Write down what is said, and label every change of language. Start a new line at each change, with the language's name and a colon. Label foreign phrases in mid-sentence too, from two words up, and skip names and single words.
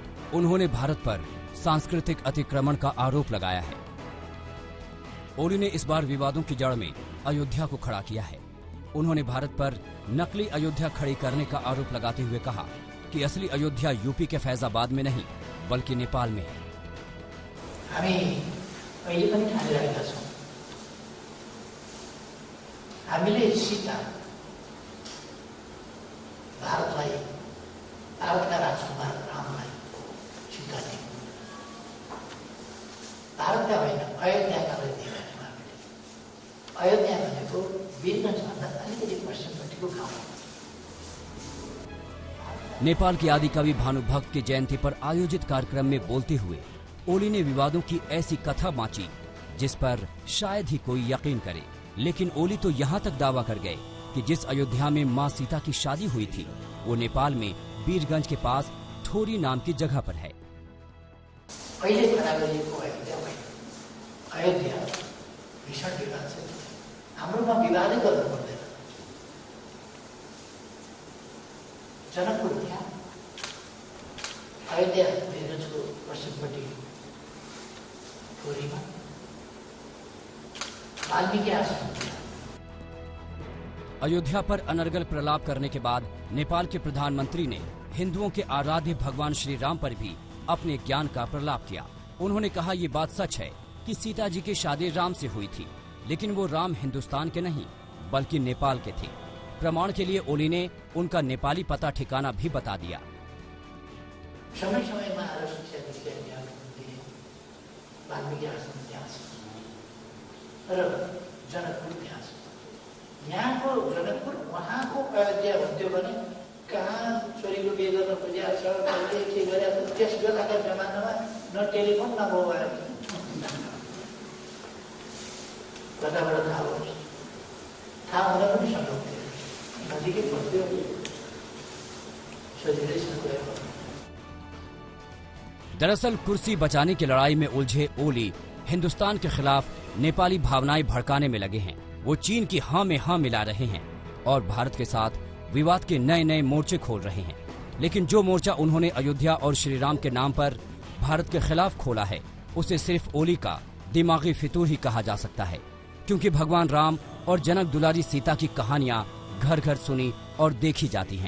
Hindi: उन्होंने भारत पर सांस्कृतिक अतिक्रमण का आरोप लगाया है। ओली ने इस बार विवादों की जड़ में अयोध्या को खड़ा किया है। उन्होंने भारत पर नकली अयोध्या खड़ी करने का आरोप लगाते हुए कहा कि असली अयोध्या यूपी के फैजाबाद में नहीं बल्कि नेपाल में है।
Nepali: हामीले सीता भारतलाई भारतका राजकुमार रामलाई सीता दियौं। भारतका होइन अयोध्याका दियौँ हामीले। अयोध्या भनेको वीरगञ्जभन्दा अलिकति पश्चिमपट्टिको गाउँ हो।
Hindi: नेपाल के आदि कवि भानुभक्त की जयंती पर आयोजित कार्यक्रम में बोलते हुए ओली ने विवादों की ऐसी कथा बांची जिस पर शायद ही कोई यकीन करे। लेकिन ओली तो यहाँ तक दावा कर गए कि जिस अयोध्या में मां सीता की शादी हुई थी वो नेपाल में वीरगंज के पास थोरी नाम की जगह पर है।
Nepali: अयोध्या
Hindi: भीषण विवाद से
Nepali: हाम्रोमा विवादै गर्नु पर्दैन। जनकपुर त्यहाँ अयोध्या वीरगंजको पश्चिमपट्टि थोरीमा वाल्मीकि आश्रम।
Hindi: अयोध्या पर अनर्गल प्रलाप करने के बाद नेपाल के प्रधानमंत्री ने हिंदुओं के आराध्य भगवान श्री राम पर भी अपने ज्ञान का प्रलाप किया। उन्होंने कहा ये बात सच है कि सीता जी की शादी राम से हुई थी, लेकिन वो राम हिंदुस्तान के नहीं बल्कि नेपाल के थे। प्रमाण के लिए ओली ने उनका नेपाली पता ठिकाना भी बता दिया।
Nepali: समय समय में वाल्मीकि आश्रम र जनकपुर त्यहाँ छ। यहाँको जनकपुर उहाँको अयोध्या भन्थ्यो भने कहाँ छोरीको बिहे गर्न खोजेको छ, कहिले के गरेको छ, त्यस बेलाका जमानामा न टेलिफोन न मोबाइल। कताबाट थाहा होस्, थाहा हुन पनि सम्भव थियो, नजिकै पर्थ्यो, सजिलैसँग गएको।
Hindi: दरअसल कुर्सी बचाने की लड़ाई में उलझे ओली हिंदुस्तान के खिलाफ नेपाली भावनाएं भड़काने में लगे हैं। वो चीन की हाँ में हाँ मिला रहे हैं और भारत के साथ विवाद के नए नए मोर्चे खोल रहे हैं। लेकिन जो मोर्चा उन्होंने अयोध्या और श्री राम के नाम पर भारत के खिलाफ खोला है उसे सिर्फ ओली का दिमागी फितूर ही कहा जा सकता है, क्योंकि भगवान राम और जनक दुलारी सीता की कहानियां घर घर सुनी और देखी जाती हैं।